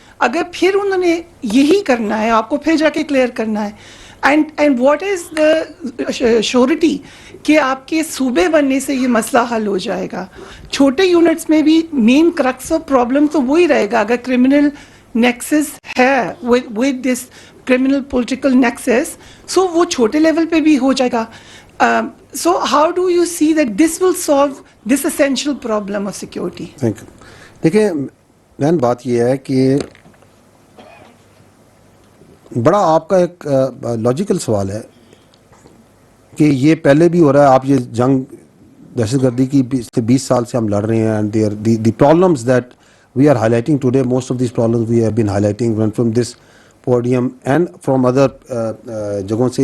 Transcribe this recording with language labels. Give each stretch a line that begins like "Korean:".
Hindi: अगर फिर उन्होंने यही करना है, आपको फिर जाके क्लियर करना है,
English: and what is the surety
Hindi: कि आपके सूबे बनने से ये मसला हल हो जाएगा? छोटे यूनिट्स में भी
English: main crux of problem
Hindi: तो वही रहेगा. अगर क्रिमिनल नेक्सस है
English: with this criminal political nexus,
Hindi: सो वो छोटे लेवल पे भी हो जाएगा.
English: So how do you see that this will solve this essential problem of security? Thank you.
Hindi: देखिए मैन, बात ये है कि बड़ा आपका एक लॉजिकल सवाल है कि ये पहले भी हो रहा है. आप ये जंग दहशतगर्दी की 20 साल से हम लड़ रहे हैं,
English: and there the problems that we are highlighting today, most of this problems we have been highlighting from this podium and from other
Hindi: जगहों से.